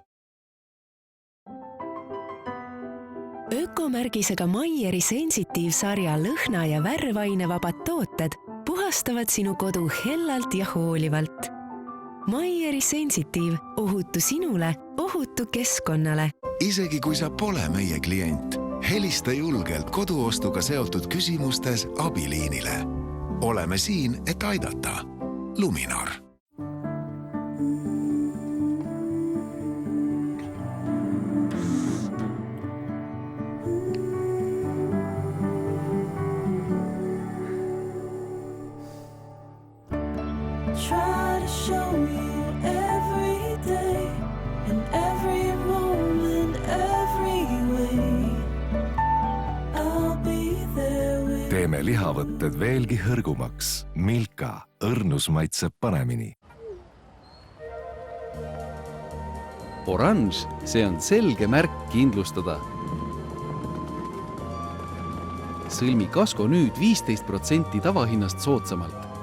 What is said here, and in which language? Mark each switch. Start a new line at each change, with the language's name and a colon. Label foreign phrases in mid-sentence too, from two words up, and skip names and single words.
Estonian: Ökomärgisega Maieri Sensitive-sarja lõhna- ja värvainevabad tooted puhastavad sinu kodu hellalt ja hoolivalt. Maieri Sensitive, ohutu sinule, ohutu keskkonnale. Isegi kui sa pole meie klient, helista julgelt koduostuga seotud küsimustes abiliinile. Oleme siin, et aidata. Luminor.
English: Try to show you every day and every moment, every way. I'll be there with
Estonian: Teeme lihavõtted veelgi hõrgumaks. Milka, õrnus maitseb paremini. Oranž, see on selge märk kindlustada. Sõlmi kasko nüüd 15% tavahinnast soodsamalt.